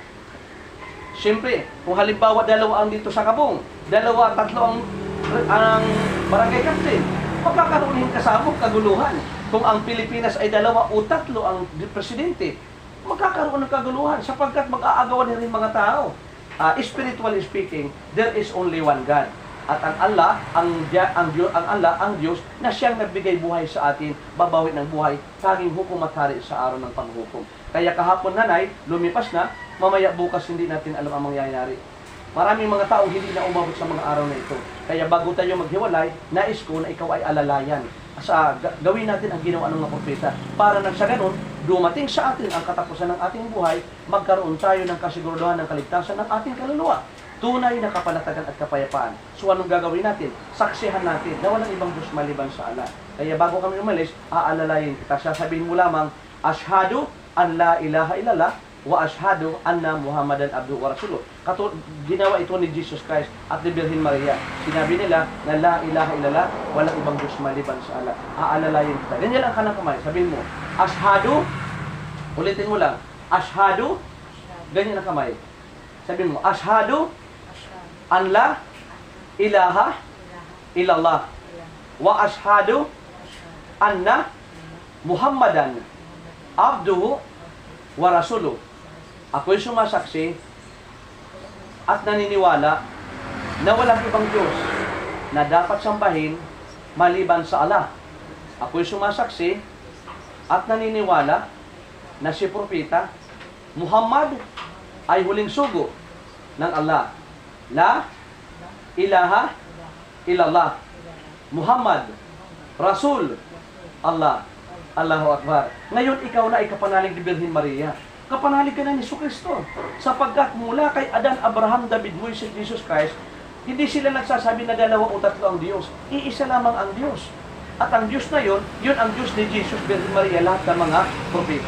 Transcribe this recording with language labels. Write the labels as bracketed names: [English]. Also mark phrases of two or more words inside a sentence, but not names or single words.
[Filipino] Siyempre, kung halimbawa dalawa ang dito sa Kabong, dalawa, tatlo ang barangay captain, magkakaroon din kasabog kaguluhan. Kung ang Pilipinas ay dalawa o tatlo ang presidente, magkakaroon ng kaguluhan sapagkat mag-aagawan rin mga tao. [English] Spiritually speaking, there is only one God. [Filipino] At ang Allah, ang Diyos na siyang nagbigay buhay sa atin, babawin ng buhay, tanging hukom at hari sa araw ng panghukom. Kaya kahapon nanay, lumipas na, mamaya bukas hindi natin alam ang mangyayari. Maraming mga tao hindi na umabot sa mga araw na ito. Kaya bago tayo maghiwalay, nais ko na ikaw ay alalayan. Gawin natin ang ginawa ng mga propeta. Para nang sa ganun, dumating sa atin ang katapusan ng ating buhay, magkaroon tayo ng kasiguraduhan ng kaligtasan ng ating kaluluwa. Tunay na kapanatagan at kapayapaan. So anong gagawin natin? Saksihan natin na walang ibang Diyos maliban sa Allah. Kaya bago kami umalis, aalalayin kita. Sasabihin mo lamang, [Arabic] أشهد أن لا إله إلا الله وأشهد أن محمدا عبده ورسوله. [Filipino] Ginawa ito ni Jesus Christ at ni Virgin Maria. Sinabi nila na [Arabic] لا إله إلا الله, [Filipino] walang ibang Diyos maliban sa Allah. Aalalayin kita. Ganyan ang kanang kamay. Sabihin mo, Ashhadu, ulitin mo lang, Ashhadu, ganyan ang kamay. Sabihin mo, [Arabic] أشهد أن لا إله إلا الله وأشهد أن محمدا عبده ورسوله. [Filipino] Ako'y sumasaksi at naniniwala na walang ibang Diyos na dapat sambahin maliban sa Allah. Ako'y sumasaksi at naniniwala na si Propeta Muhammad ay huling sugo ng Allah. [Arabic] لا إله إلا الله محمد رسول الله. الله أكبر. [Filipino] Ngayon ikaw na ay kapanalig ni Virgin Maria. Kapanalig ka na ni Jesucristo. Sapagkat mula kay Adan, Abraham, David, Moises, Jesus Christ, hindi sila nagsasabi na dalawa o tatlo ang Diyos. Iisa lamang ang Diyos. At ang Diyos na yun ang Diyos ni Jesus, Virgin Maria, lahat ng mga propeta.